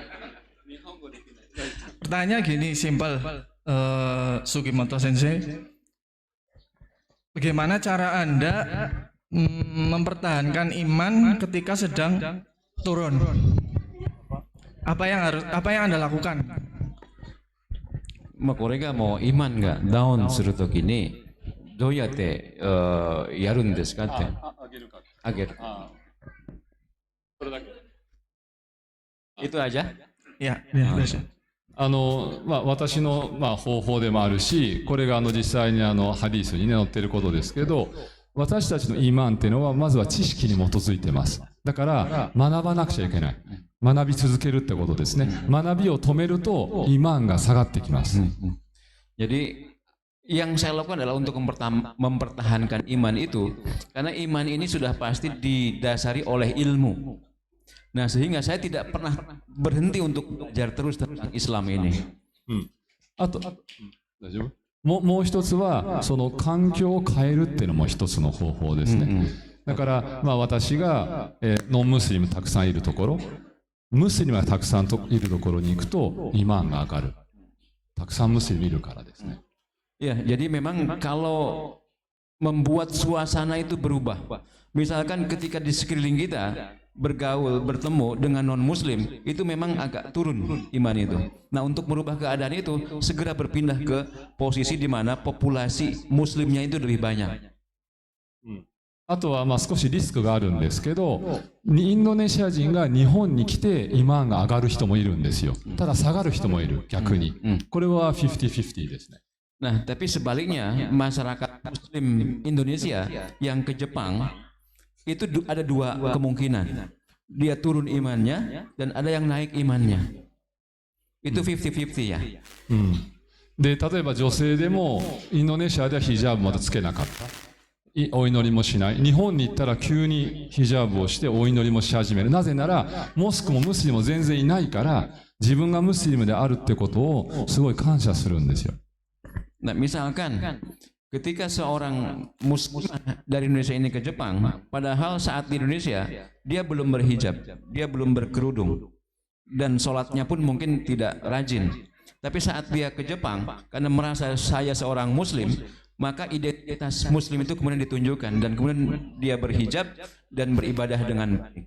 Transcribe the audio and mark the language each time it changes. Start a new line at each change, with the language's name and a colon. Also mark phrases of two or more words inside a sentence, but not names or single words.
Indonesian: Pertanyaan gini, simpel, Sugimoto Sensei. Bagaimana cara Anda mempertahankan iman ketika sedang turun? Apa yang Anda lakukan?
Japanese: まあこれがもうイマンがダウンするときにどうやってやるんですかって。
Indonesian: あげる。Itu aja? Ya, biasa.
Japanese: 私の、方法でもあるし、これが実際にハディースにね、載っていることですけど、私たちのイーマンっていうのは、まずは知識に基づいてます。だから、学ばなくちゃいけない。学び続けるってことですね。学びを止めると、イーマンが下がってきます。
Indonesian: Jadi, yang saya lakukan adalah untuk mempertahankan iman itu, karena iman ini sudah pasti didasari oleh ilmu. Nah, sehingga saya tidak pernah berhenti untuk belajar terus tentang Islam ini.
Japanese: あと、大丈夫？もう一つは、その環境を変えるっていうのも一つの方法ですね。だから、私が、ノンムスリムたくさんいるところ、ムスリムがたくさんいるところに行くと、イマンが上がる。たくさんムスリムいるからですね。
Indonesian: Ya, jadi memang kalau membuat suasana itu berubah. Misalkan ketika di sekeliling kita bergaul, bertemu dengan non-muslim, itu memang agak turun iman itu. Nah, untuk merubah keadaan itu, segera berpindah ke posisi di mana populasi muslimnya itu lebih banyak.
Japanese: あとは少しリスクがあるんですけど、インドネシア人が日本に来てイマンが上がる人もいるんですよ。ただ下がる人もいる、逆に。これは50-50ですね。
Indonesian: Nah, tapi sebaliknya masyarakat Muslim Indonesia yang ke Jepang itu ada dua kemungkinan. Dia turun imannya dan ada yang naik imannya. Itu 50-50 ya.
Japanese: で、例えば女性でもインドネシアではヒジャブまだつけなかった。お祈りもしない。日本に行ったら急にヒジャブをしてお祈りもし始める。なぜなら、モスクもムスリムも全然いないから、自分がムスリムであるってことをすごい感謝するんですよ。
Indonesian: Nah, misalkan ketika seorang muslim dari Indonesia ini ke Jepang, padahal saat di Indonesia dia belum berhijab, dia belum berkerudung, dan sholatnya pun mungkin tidak rajin. Tapi saat dia ke Jepang, karena merasa saya seorang muslim, maka identitas muslim itu kemudian ditunjukkan dan kemudian dia berhijab dan beribadah dengan baik.